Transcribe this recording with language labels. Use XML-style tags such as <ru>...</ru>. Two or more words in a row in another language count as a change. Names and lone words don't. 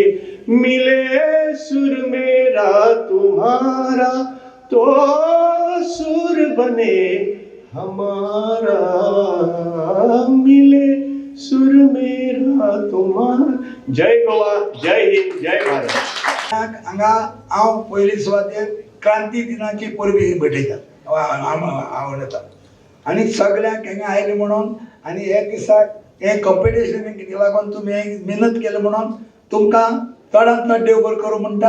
<hi>मिले सुर मेरा तुम्हारा तो सुर बने हमारा. मिले सुर मेरा तुम्हारा. जय गोवा, जय हिंद, जय भारत.</hi> <kok>हांगा हांव पयली सुवातेर क्रांती दिनाची परबी भेटयता आवडटा आनी सगळ्यांक हांगा आयले म्हणून आनी हे दिसाक हे कॉम्पिटिशन कितें लागून तुमी मेहनत केली म्हणून तुमकां चडांत चड देव बरें करूं म्हणटा.</kok>